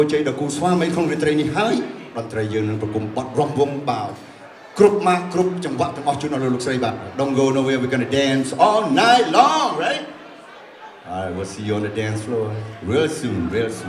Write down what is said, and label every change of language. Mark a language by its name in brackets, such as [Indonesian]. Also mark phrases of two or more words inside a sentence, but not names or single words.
[Khmer] ជ័យដល់គូស្វាមីក្នុងរាត្រីនេះហើយតន្ត្រីយើងនឹងប្រគំបទរំវង់បាវគ្រប់ម៉ាស់គ្រប់ចង្វាក់ទាំងអស់ជូនដល់លោកស្រីបាទ [English] Don't go nowhere, we're gonna dance all night long, right? Alright, we'll see you on the dance floor real soon, real soon.